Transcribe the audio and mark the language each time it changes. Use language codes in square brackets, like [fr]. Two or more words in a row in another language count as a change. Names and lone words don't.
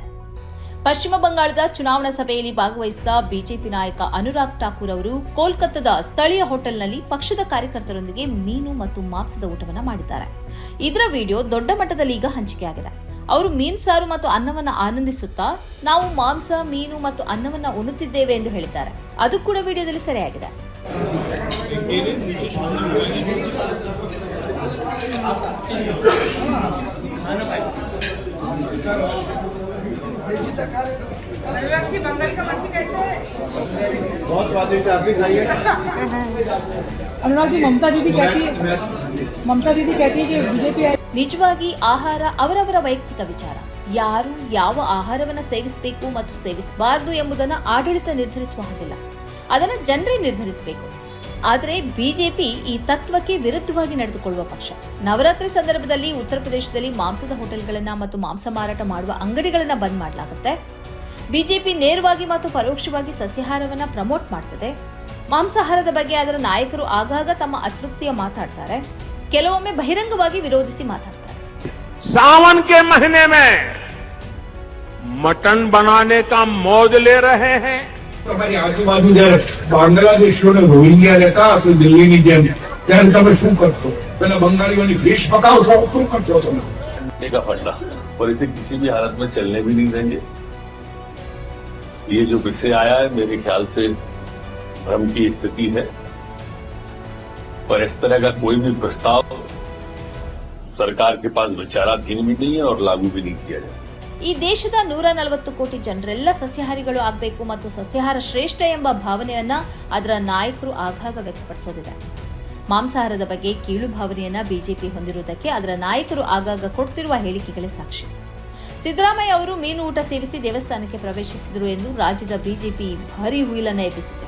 [kn] ಪಶ್ಚಿಮ ಬಂಗಾಳದ ಚುನಾವಣಾ ಸಭೆಯಲ್ಲಿ ಭಾಗವಹಿಸಿದ ಬಿಜೆಪಿ ನಾಯಕ ಅನುರಾಗ್ ಠಾಕೂರ್ ಅವರು ಕೋಲ್ಕತ್ತಾದ ಸ್ಥಳೀಯ ಹೋಟೆಲ್ನಲ್ಲಿ ಪಕ್ಷದ ಕಾರ್ಯಕರ್ತರೊಂದಿಗೆ ಮೀನು ಮತ್ತು ಮಾಂಸದ ಊಟವನ್ನು ಮಾಡಿದ್ದಾರೆ. ಇದರ ವಿಡಿಯೋ ದೊಡ್ಡ ಮಟ್ಟದಲ್ಲಿ ಈಗ ಹಂಚಿಕೆಯಾಗಿದೆ. ಅವರು ಮೀನು ಸಾರು ಮತ್ತು ಅನ್ನವನ್ನು ಆನಂದಿಸುತ್ತಾ ನಾವು ಮಾಂಸ, ಮೀನು ಮತ್ತು ಅನ್ನವನ್ನು ಉಣ್ಣುತ್ತಿದ್ದೇವೆ ಎಂದು ಹೇಳಿದ್ದಾರೆ. ಅದು ಕೂಡ ವಿಡಿಯೋದಲ್ಲಿ ಸೆರೆಯಾಗಿದೆ. [hi] बहुत स्वादिष्ट है, आप भी खाइए। अनुराग जी, ममता दीदी कहती है कि बीजेपी [kn] ನಿಜವಾಗಿ ಆಹಾರ ಅವರವರ ವೈಯಕ್ತಿಕ ವಿಚಾರ. ಯಾರು ಯಾವ ಆಹಾರವನ್ನು ಸೇವಿಸಬೇಕು ಮತ್ತು ಸೇವಿಸಬಾರದು ಎಂಬುದನ್ನು ಆಡಳಿತ ನಿರ್ಧರಿಸುವ ಹಾಗಿಲ್ಲ, ಅದನ್ನು ಜನರೇ ನಿರ್ಧರಿಸಬೇಕು. ಆದರೆ ಬಿಜೆಪಿ ಈ ತತ್ವಕ್ಕೆ ವಿರುದ್ಧವಾಗಿ ನಡೆದುಕೊಳ್ಳುವ ಪಕ್ಷ. ನವರಾತ್ರಿ ಸಂದರ್ಭದಲ್ಲಿ ಉತ್ತರ ಪ್ರದೇಶದಲ್ಲಿ ಮಾಂಸದ ಹೋಟೆಲ್ಗಳನ್ನು ಮತ್ತು ಮಾಂಸ ಮಾರಾಟ ಮಾಡುವ ಅಂಗಡಿಗಳನ್ನು ಬಂದ್ ಮಾಡಲಾಗುತ್ತೆ. ಬಿಜೆಪಿ ನೇರವಾಗಿ ಮತ್ತು ಪರೋಕ್ಷವಾಗಿ ಸಸ್ಯಾಹಾರವನ್ನ ಪ್ರಮೋಟ್ ಮಾಡ್ತದೆ. ಮಾಂಸಾಹಾರದ ಬಗ್ಗೆ ಅದರ ನಾಯಕರು ಆಗಾಗ ತಮ್ಮ ಅತೃಪ್ತಿಯ ಮಾತಾಡ್ತಾರೆ, ಕೆಲವೊಮ್ಮೆ ಬಹಿರಂಗವಾಗಿ ವಿರೋಧಿಸಿ ಮಾತಾಡ್ತಾರೆ. [hi] सावन के महीने में मटन बनाने का मौज ले रहे हैं. [gu] તમારી આજુબાજુ જયારે બાંગ્લાદેશીઓને રોહિંગ્યા રહેતા હશે દિલ્હીની જેમ, ત્યારે તમે શું કરશો? પેલા બંગાળીઓની ફિશ પકાવશો, શું કરશો તમે? [hi] का फंडा और इसे किसी भी हालत में चलने भी नहीं देंगे. ये जो विषय आया है मेरे ख्याल से भ्रम की स्थिति है और इस तरह का कोई भी प्रस्ताव सरकार के पास विचाराधीन भी नहीं है और लागू भी नहीं किया जाए. [kn] ಈ ದೇಶದ 140 ಕೋಟಿ ಜನರೆಲ್ಲ ಸಸ್ಯಾಹಾರಿಗಳು ಆಗಬೇಕು ಮತ್ತು ಸಸ್ಯಾಹಾರ ಶ್ರೇಷ್ಠ ಎಂಬ ಭಾವನೆಯನ್ನ ಅದರ ನಾಯಕರು ಆಗಾಗ ವ್ಯಕ್ತಪಡಿಸೋದಿದೆ. ಮಾಂಸಾಹಾರದ ಬಗ್ಗೆ ಕೀಳು ಭಾವನೆಯನ್ನ ಬಿಜೆಪಿ ಹೊಂದಿರುವುದಕ್ಕೆ ಅದರ ನಾಯಕರು ಆಗಾಗ ಕೊಡ್ತಿರುವ ಹೇಳಿಕೆಗಳೇ ಸಾಕ್ಷಿ. ಸಿದ್ದರಾಮಯ್ಯ ಅವರು ಮೀನು ಊಟ ಸೇವಿಸಿ ದೇವಸ್ಥಾನಕ್ಕೆ ಪ್ರವೇಶಿಸಿದರು ಎಂದು ರಾಜ್ಯದ ಬಿಜೆಪಿ ಭಾರೀ ಹುಯಿಲನ್ನ ಎಬ್ಬಿಸಿತು.